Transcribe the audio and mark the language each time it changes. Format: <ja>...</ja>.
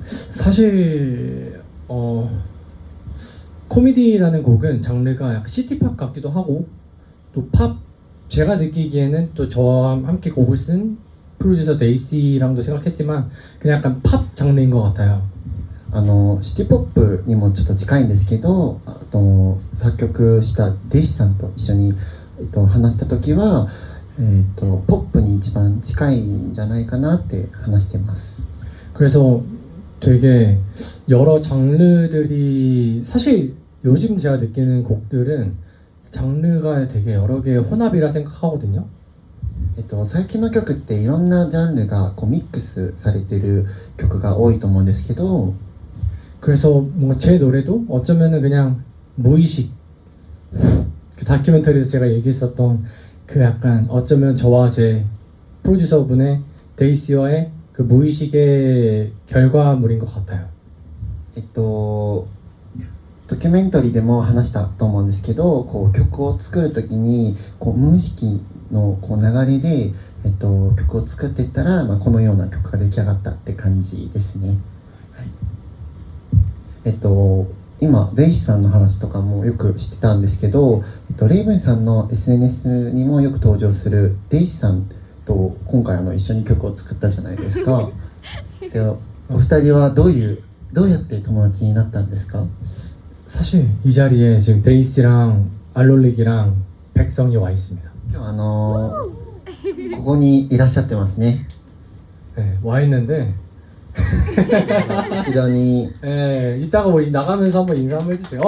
<ko>사실 코미디라는 곡은 장르가 약간 시티팝 같기도 하고 또 팝 제가 느끼기에는 또 저와 함께 곡을 쓴 프로듀서 네이시랑도 생각했지만 그냥 약간 팝 장르인 것 같아요.</ko> <ja>シティポップにもちょっと近いんですけど、作曲したデイシさんと一緒に、話した時は、ポップに一番近いんじゃないかなって話してます。</ja> <ko>그래서 되게 여러 장르들이 사실 요즘 제가 느끼는 곡들은 장르가 되게 여러 개의 혼합이라 생각하거든요.</ko> <ja>最近の曲っていろんなジャンルがこうミックスされてる曲が多いと思うんですけど、</ja> <ko>그래서 뭔가 제 노래도 어쩌면은 그냥 무의식 그 다큐멘터리에서 제가 얘기했었던 그 약간 어쩌면 저와 제 프로듀서분의 데이시와의 그 무의식의 결과물인 것 같아요.</ko> <ja>ドキュメンタリーでも話したと思うんですけど、こう曲を作る時にこう無意識のこう流れで、曲を作っていったら、このような曲が出来上がったって感じですね。はい、今デイシさんの話とかもよく知ってたんですけど、レイブンさんの SNS にもよく登場するデイシさんと今回一緒に曲を作ったじゃないですか。で、お二人はどうやって友達になったんですか？</ja> <ko>사실 이 자리에 지금 데이시랑 알롤릭이랑 백성이 와 있습니다.</ko> <ja>今日ここにいらっしゃってますね。</ja> <ko>네, 와 있는데</ko> <ja>後ろに</ja> <ko>네, 이따가 뭐 나가면서 한번 인사 한번 해주세요.</ko>